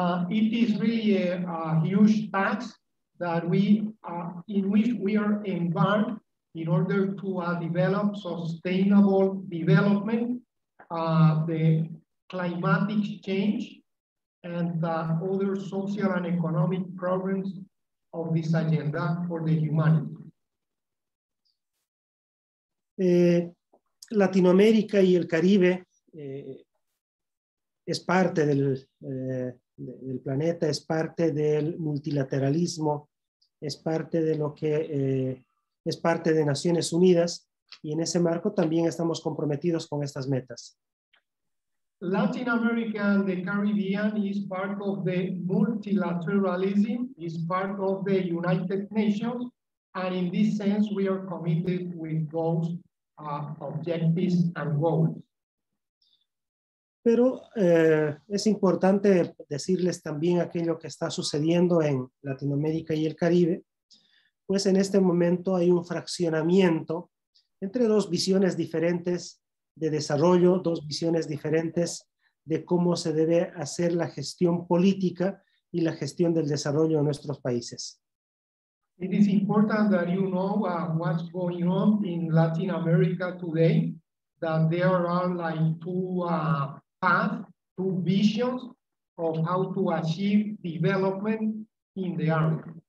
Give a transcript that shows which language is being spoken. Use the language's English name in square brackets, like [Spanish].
[English] It is really a huge task that in which we are embarked in order to develop sustainable development, the climatic change, and other social and economic programs of this agenda for the humanity. [Spanish] Latinoamérica y el Caribe es parte del planeta, es parte del multilateralismo, es parte de lo que es parte de Naciones Unidas, y en ese marco también estamos comprometidos con estas metas. [English] Latin America and the Caribbean is part of the multilateralism, is part of the United Nations, and in this sense we are committed with those objectives and goals. [Spanish] Pero es importante decirles también aquello que está sucediendo en Latinoamérica y el Caribe, pues en este momento hay un fraccionamiento entre dos visiones diferentes de desarrollo, dos visiones diferentes de cómo se debe hacer la gestión política y la gestión del desarrollo de nuestros países. [English] It is important that you know what's going on in Latin America today, that there are like two paths, two visions of how to achieve development in the area.